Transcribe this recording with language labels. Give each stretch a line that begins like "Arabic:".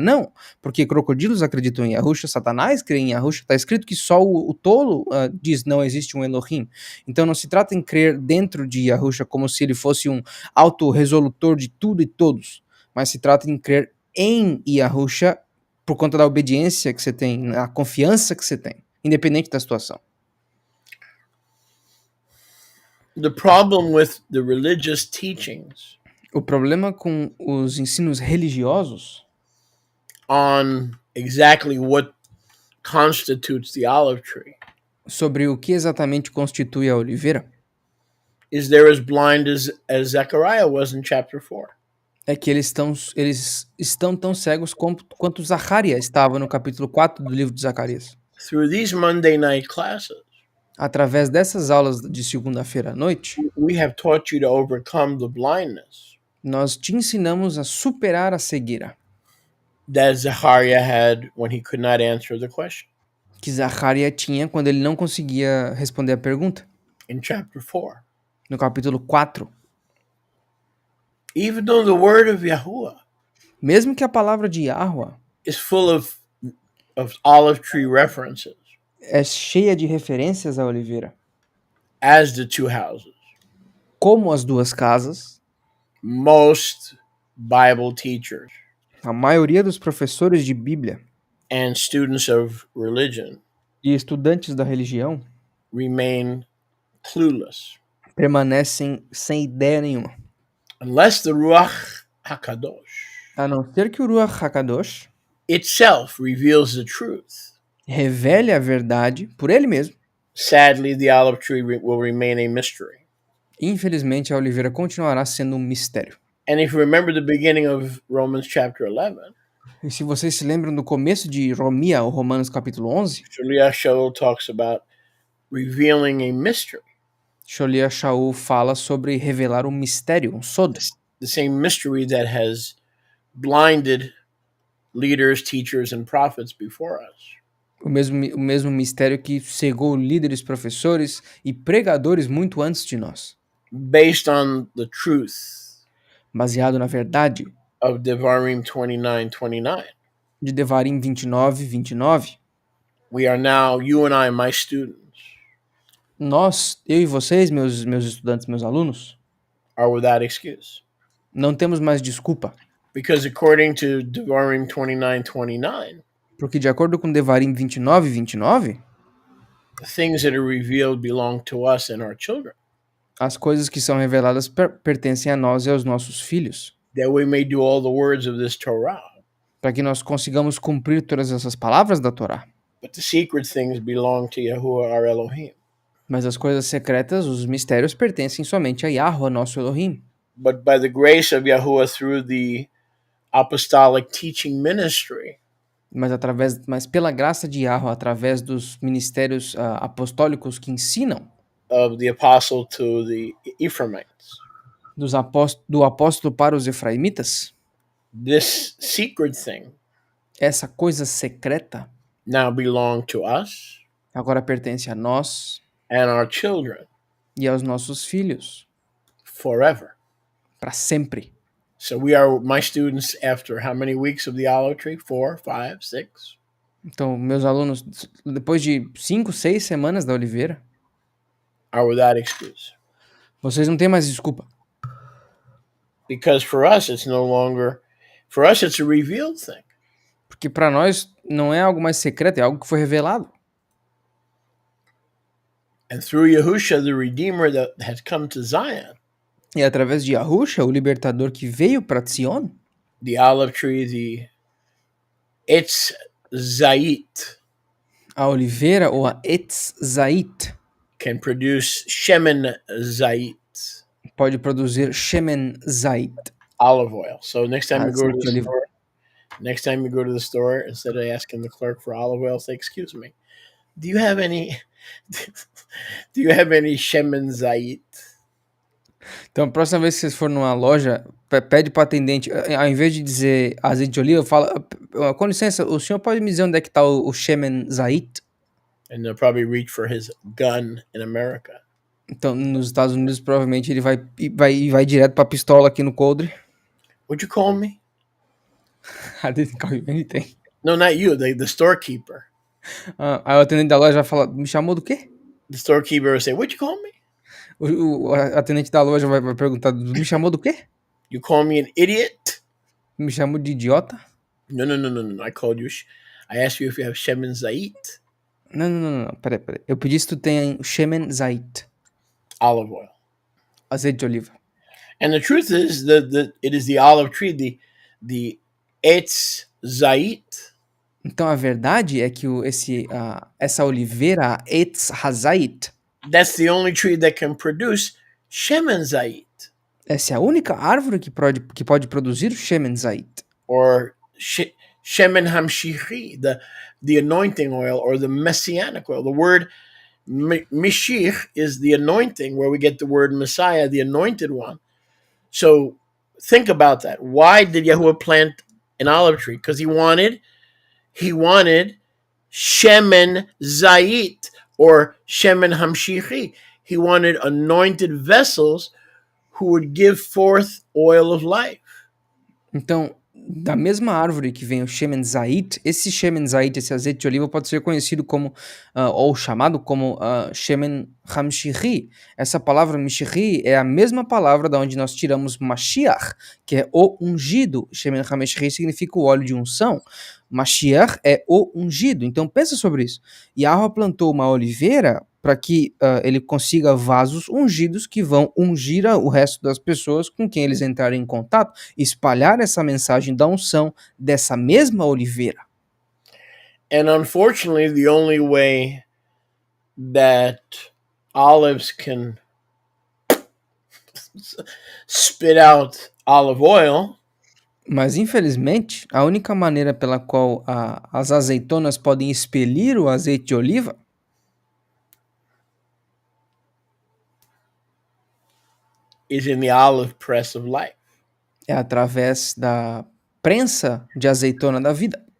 Portuguese: Não, porque crocodilos acreditam em Yahusha, Satanás crê em Yahusha, está escrito que só o tolo diz não existe um Elohim. Então não se trata em crer dentro de Yahusha como se ele fosse um autorresolutor de tudo e todos, mas se trata em crer em Yahusha por conta da obediência que você tem, a confiança que você tem, independente da situação.
English: The problem with the religious teachings
Portuguese: O problema com os ensinos religiosos
English: on exactly what constitutes the olive tree
Portuguese: sobre o que exatamente constitui a oliveira
English: is they're as blind as Zechariah was in chapter 4.
Portuguese: é que eles estão tão cegos quanto Zacarias estava no capítulo 4 do livro de Zacarias.
English: Through these Monday night classes,
Portuguese: através dessas aulas de segunda-feira à noite,
English: we have taught you to overcome the blindness
Portuguese: nós te ensinamos a superar a cegueira
English: that Zechariah had when he could not answer the question
Portuguese: que Zacarias tinha quando ele não conseguia responder a pergunta.
English: in chapter 4.
Portuguese: No capítulo 4.
English: Even though the word of Yahuwah
Portuguese: Mesmo que a palavra de Yahweh
English: is full of olive tree references,
Portuguese: é cheia de referências à oliveira,
English: as the two houses,
Portuguese: como as duas casas,
English: most Bible teachers
Portuguese: a maioria dos professores de Bíblia
English: and students of religion
Portuguese: e estudantes da religião
English: remain clueless
Portuguese: permanecem sem ideia nenhuma.
English: unless the Ruach HaKadosh
Portuguese: A não ser que o Ruach HaKadosh
English: itself reveals the truth.
Portuguese: revele a verdade por ele mesmo.
English: Sadly, the olive tree will remain a mystery.
Portuguese: Infelizmente, a oliveira continuará sendo um mistério.
English: And if you remember the beginning of Romans chapter 11,
Portuguese: E se vocês se lembram do começo de Romia, ou Romanos capítulo 11,
English: Shaliach Shaul talks about revealing a mystery.
Portuguese: Sholiach Shaul fala sobre revelar um mistério, um sod.
English: The same mystery that has blinded leaders, teachers, and prophets before us.
Portuguese: O mesmo mistério que cegou líderes, professores e pregadores muito antes de nós.
English: Based on the truth
Portuguese: Baseado na verdade
English: of Devarim 29:29.
Portuguese: de Devarim 29:29.
English: We are now, you and I, my students,
Portuguese: Nós, eu e vocês, meus estudantes, meus alunos,
English: are without excuse.
Portuguese: não temos mais desculpa.
English: Because according to Devarim 29:29,
Portuguese: Porque de acordo com Devarim 29:29,
English: The things that are revealed belong to us and our children,
Portuguese: As coisas que são reveladas pertencem a nós e aos nossos filhos,
English: that we may do all the words of this Torah.
Portuguese: para que nós consigamos cumprir todas essas palavras da Torá.
English: But the secret things belong to Yahuwah our Elohim.
Portuguese: Mas as coisas secretas, os mistérios, pertencem somente a Yahweh, nosso Elohim.
English: But by the grace of Yahuwah through the apostolic teaching ministry,
Portuguese: Mas pela graça de Yahweh, através dos ministérios apostólicos que ensinam,
English: of the apostle to the Ephraimites,
Portuguese: do apóstolo para os efraimitas,
English: this secret thing
Portuguese: essa coisa secreta
English: now belong to us
Portuguese: agora pertence a nós
English: and our children
Portuguese: e aos nossos filhos,
English: forever.
Portuguese: para sempre.
English: So we are my students after how many weeks of the olive tree? 4, 5, 6?
Portuguese: Então, meus alunos, depois de 5, 6 semanas da oliveira,
English: Are without excuse.
Portuguese: vocês não têm mais desculpa.
English: Because for us it's no longer, for us it's a revealed thing.
Portuguese: Porque para nós não é algo mais secreto, é algo que foi revelado.
English: And through Yahusha, the Redeemer that has come to Zion,
Portuguese: E através de Yahusha, o libertador que veio para Sion,
English: the olive tree, the Etz Zait,
Portuguese: a oliveira ou a Etz Zait,
English: can produce Shemen Zait,
Portuguese: pode produzir Shemen Zait,
English: olive oil. So next time you go to
Portuguese: azeite de
English: the
Portuguese: oliva.
English: store, next time you go to the store, instead of asking the clerk for olive oil, say, "Excuse me, do you have any? Do you have any Shemen Zait?"
Portuguese: Então, a próxima vez que vocês forem numa loja, pede para o atendente, ao invés de dizer azeite de oliva, fala, com licença, o senhor pode me dizer onde é que está o Shemen Zait?
English: And they'll probably reach for his gun in America.
Portuguese: Então, nos Estados Unidos, provavelmente ele vai direto para a pistola aqui no coldre.
English: Would you call me? I didn't call you anything. No, not you, the storekeeper.
Portuguese: Aí o atendente da loja vai falar, me chamou do quê?
English: The storekeeper will say, "Would you call me?
Portuguese: O atendente da loja vai perguntar, me chamou do quê?
English: You call me an idiot?"
Portuguese: Me chamou de idiota?
English: No. I called you. I asked you if you have Shemen Zait,
Portuguese: Não. Peraí. Eu pedi se tu tem Shemen Zait,
English: olive oil.
Portuguese: azeite de oliva.
English: And the truth is that it is the olive tree, the Etz Zait,
Portuguese: Então a verdade é que essa oliveira, a Etz Hazait,
English: that's the only tree that can produce Shemen Zait,
Portuguese: essa é a única árvore que pode produzir o Shemen Zait,
English: or Shemen Hamshichi, the anointing oil, or the messianic oil. The word Mishich is the anointing, where we get the word Messiah, the anointed one. So think about that. Why did Yahuwah plant an olive tree? Because he wanted Shemen Zait, or Shemen Hamshichi. He wanted anointed vessels who would give forth oil of life.
Portuguese: Então, da mesma árvore que vem o Shemen Zait, esse Shemen Zait, esse azeite de oliva, pode ser conhecido como, ou chamado como Shemen Hamshichi. Essa palavra Mishichi é a mesma palavra da onde nós tiramos Mashiach, que é o ungido. Shemen Hamshichi significa o óleo de unção. Mashiach é o ungido. Então pensa sobre isso. Yahweh plantou uma oliveira para que ele consiga vasos ungidos que vão ungir o resto das pessoas com quem eles entrarem em contato, espalhar essa mensagem da unção dessa mesma oliveira.
English: And unfortunately, the only way that olives can spit out olive oil
Portuguese: Mas, infelizmente, a única maneira pela qual as azeitonas podem expelir o azeite de oliva
English: is in the olive press of life.
Portuguese: é através da prensa de azeitona da vida.